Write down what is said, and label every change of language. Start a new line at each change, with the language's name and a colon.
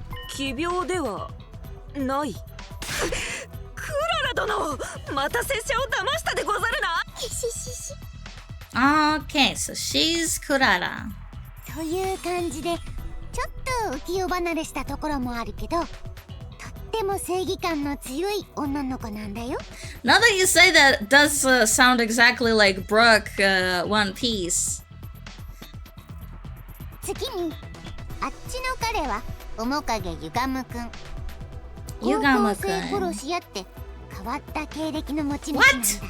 Japanese: 奇病ではない。クララ殿、また拙者を騙したでござるな。
English: Okay, so she's Kurara.
Japanese: という感じでちょっと浮世離れしたところもあるけど、とっても正義感の強い女の子なんだよ。
English: Now that you say that, it does sound exactly like Brooke, One Piece.
Japanese: 次にあっちの彼は面影ゆがむくん。ゆがむくん。高校生殺し屋って変わった経歴の持ち主なんだ。